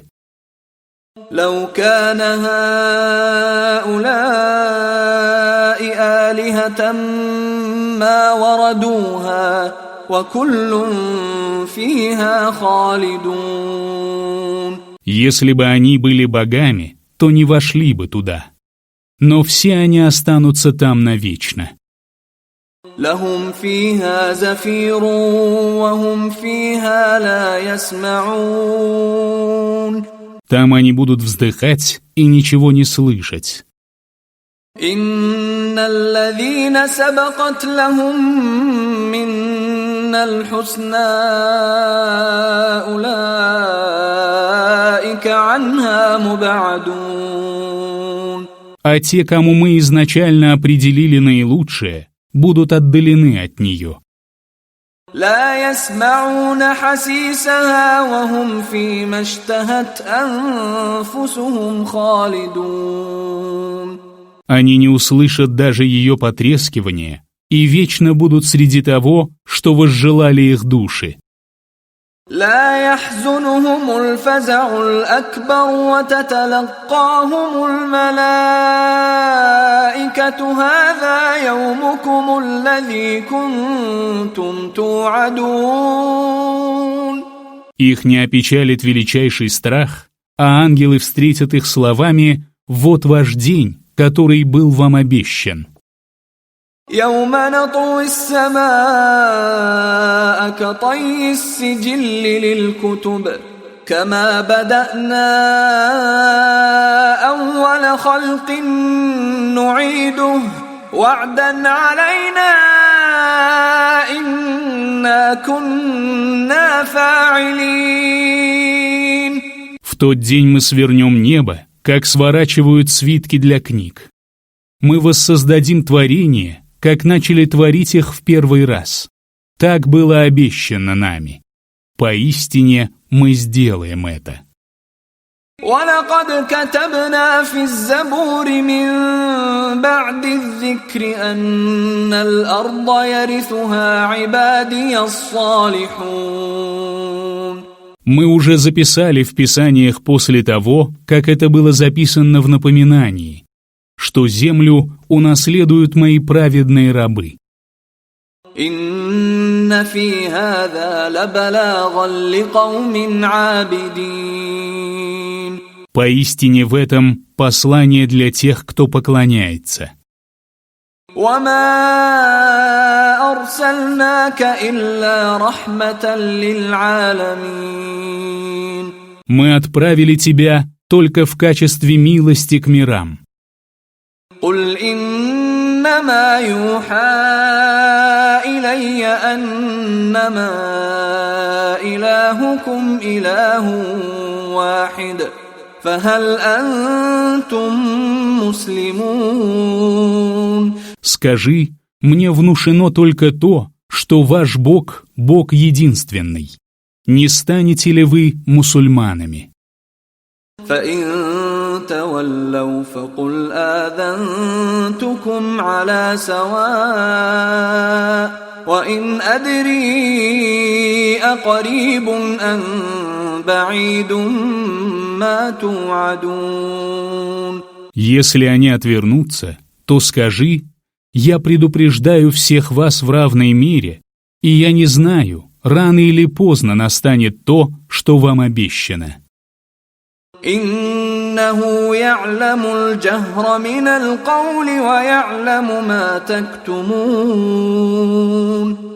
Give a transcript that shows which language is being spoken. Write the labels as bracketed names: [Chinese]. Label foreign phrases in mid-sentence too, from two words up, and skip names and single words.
[Arabic] لو كان هؤلاء آلهة ما وردوها وكل فيها خالدون. [Russian] Если бы они были богами, то не вошли бы туда. Но все они останутся там навечно. [Arabic] لهم فيها زفير وهم فيها لا يسمعون. [Russian] Там они будут вздыхать и ничего не слышать. [Arabic] إن الذين سبقت لهم منا الحسنى أولئك عنها مبعدون. [Russian] А те, кому мы изначально определили наилучшее, будут отдалены от нее. [Arabic] لا يسمعون حسيسها وهم فيما اشتهت أنفسهم خالدون. [Russian] Они не услышат даже ее потрескивания и вечно будут среди того, что возжелали их души. [Arabic] لا يحزنهم الفزع الأكبر وتتلقاهم الملائكة هذا يومكم الذي كنتم توعدون. [Russian] Их не опечалит величайший страх, а ангелы встретят их словами «Вот ваш день, который был вам обещан». [Arabic] يوم نطوي السماء كطي السجل للكتب كما بدأنا أول خلق نعيده وعدا علينا إنا كنا فاعلين. [Russian] В тот день мы свернем небо, как сворачивают свитки для книг. Мы воссоздадим творение, как начали творить их в первый раз. Так было обещано нами. Поистине мы сделаем это. [Arabic] ولقد كتبنا في الزبور من بعد الذكر أن الأرض يرثها عبادي الصالحون. [Russian] Мы уже записали в Писаниях после того, как это было записано в напоминании, что землю унаследуют мои праведные рабы. [Arabic] إن في هذا لبلاغا لقوم عابدين. [Russian] Поистине в этом послание для тех, кто поклоняется. [Arabic] وما أرسلناك إلا رحمة للعالمين. [Russian] Мы отправили тебя только в качестве милости к мирам. [Arabic] قل إنما يوحى إلي أنما إلهكم إله واحد فهل أنتم مسلمون. [Russian] Скажи, мне внушено только то, что ваш Бог – Бог единственный. Не станете ли вы мусульманами? [Arabic] فإن تولوا فقل آذنتكم على سواء وإن أدري أقريب أم بعيد ما توعدون. [Russian] Если они отвернутся, то скажи, я предупреждаю всех вас в равной мере, и я не знаю, рано или поздно настанет то, что вам обещано. [Arabic] إنه يعلم الجهر من القول ويعلم ما تكتمون.